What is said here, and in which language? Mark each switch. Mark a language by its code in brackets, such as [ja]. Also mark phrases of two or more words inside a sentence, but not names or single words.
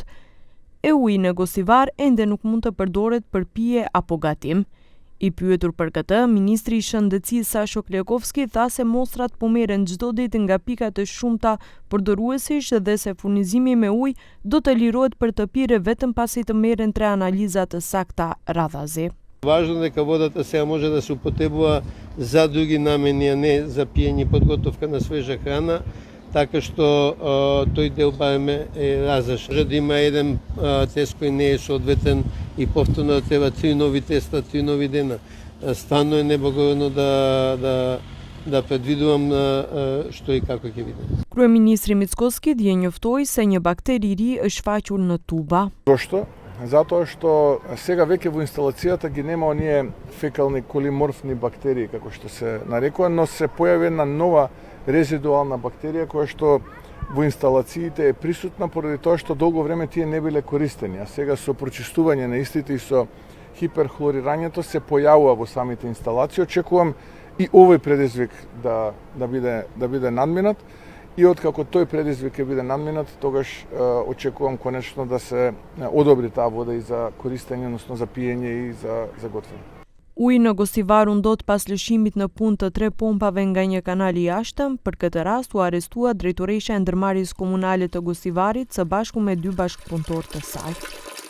[sq] EUI në Gostivar ende nuk mund të përdoret për pije apo gatim. I pyetur për këtë, Ministri i Shëndetësisë Sasho Klekovski tha se mostrat po merren çdo ditë nga pika të shumta përdoruesish dhe se furnizimi me ujë do të lirohet për të pirë vetëm pasi të merren 3 analiza të sakta radhazi. [mk] Важно дека водата сега може да се употребува за други намени, а не за пиење и подготовка на свежа храна, така што тој дел барем е разрешен. Може да има еден тест кој не е соодветен и повторно да треба 3 нови теста, 3 нови дена. Стварно е неблагородно да предвидувам што и како ќе видам. [sq] Kryeministri Mickoski dje njoftoi se një bakteri i ri është shfaqur në tuba. [mk] Зошто? Затоа што сега веќе во инсталацијата ги нема оние фекални колиморфни бактерии, како што се нарекува, но се појави една нова резидуална бактерија која што во инсталациите е присутна поради тоа што долго време тие не биле користени, а сега со прочистување на истите и со хиперхлорирањето се појавува во самите инсталации. Очекувам и овој предизвик да биде надминат. И откако тој предизвик ќе биде надминат, тогаш очекувам конечно да се одобри таа вода и за користење, односно за пиење и за готвење. [sq] Uji në Gostivar u ndot pas lëshimit në punë të 3 pompave nga një kanal i jashtëm. Për këtë rast u arrestua drejtoresha e ndërmarrjes komunale të Gostivarit së bashku me 2 bashkëpunëtorë të saj.